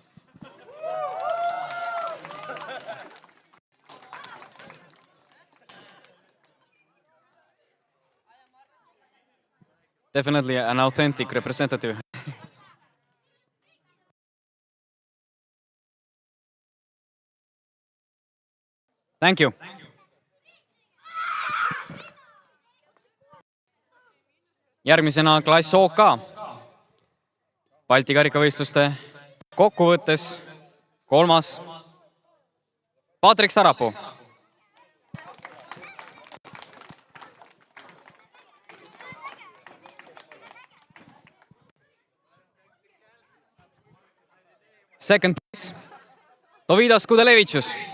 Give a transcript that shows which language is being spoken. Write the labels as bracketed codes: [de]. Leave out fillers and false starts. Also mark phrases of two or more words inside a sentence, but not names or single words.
[en] Definitely an authentic representative. Thank you. [et] Järgmisena klass OK. Balti karikavõistluste kokkuvõttes 3. Patrik Sarapuu. [en] Second place, Dovydas Kudelevicius.